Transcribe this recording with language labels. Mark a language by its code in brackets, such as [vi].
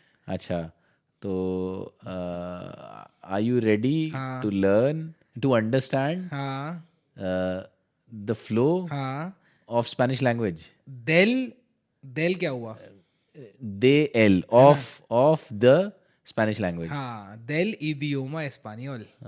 [hi] अच्छा तो [en] are you ready to learn to understand [hi] हाँ, [en] the flow [hi] हाँ. [en] of Spanish language? [hi] del क्या हुआ? [en] del of the Spanish language. [es] हाँ, del idioma español.